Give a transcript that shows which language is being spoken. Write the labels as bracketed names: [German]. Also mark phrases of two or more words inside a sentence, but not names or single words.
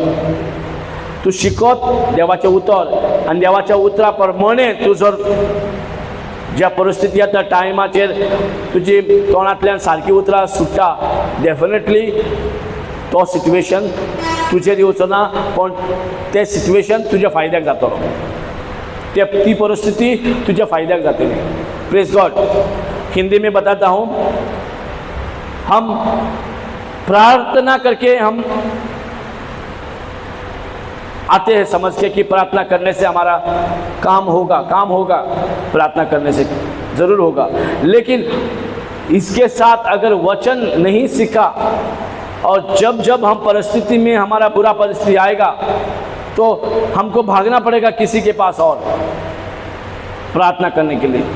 [Konkani] तूं शिकत देवाचें उतर आनी देवाच्या उतरा प्रमाणे तूं जर ज्या परिस्थिती येता टायमाचेर तुजी तोंडांतल्यान सारकी उतरां सुट्टा, डेफिनेटली तो सिट्युएशन तुजेर येवचो ना, पण तें सिट्युएशन तुज्या फायद्याक जातलो. ती परिस्थिती तुज्या फायद्याक जातली. [English] Praise God. [Hindi] हिंदी में बताता हूँ. हम प्रार्थना करके हम आते हैं समझ के कि प्रार्थना करने से हमारा काम होगा. प्रार्थना करने से ज़रूर होगा, लेकिन इसके साथ अगर वचन नहीं सीखा और जब जब हम परिस्थिति में हमारा बुरा परिस्थिति आएगा तो हमको भागना पड़ेगा किसी के पास और प्रार्थना करने के लिए.